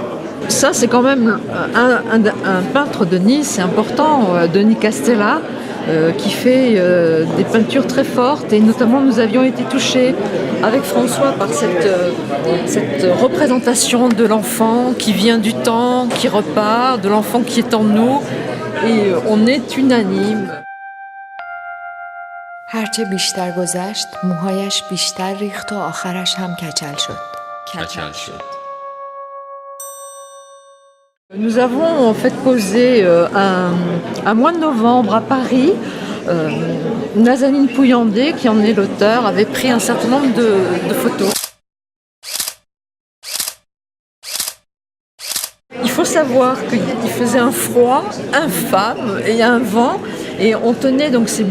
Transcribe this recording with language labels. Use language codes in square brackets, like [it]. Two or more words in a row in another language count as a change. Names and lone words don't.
[fr] Ça, c'est quand même un peintre de Nice, c'est important, Denis Castellas, qui fait des peintures très fortes, et notamment nous avions été touchés avec François par cette représentation de l'enfant qui vient du temps, qui repart, de l'enfant qui est en nous, et on est unanime. [fa] هرچه بیشتر گذشت موهایش بیشتر ریخت و آخرش هم کچل شد. [fr] Nous avons en fait posé un mois de novembre à Paris. Nazanin Pouillandé, qui en est l'auteur, avait pris un certain nombre de photos. Il faut savoir qu'il faisait un froid infâme et un vent, et on tenait donc ces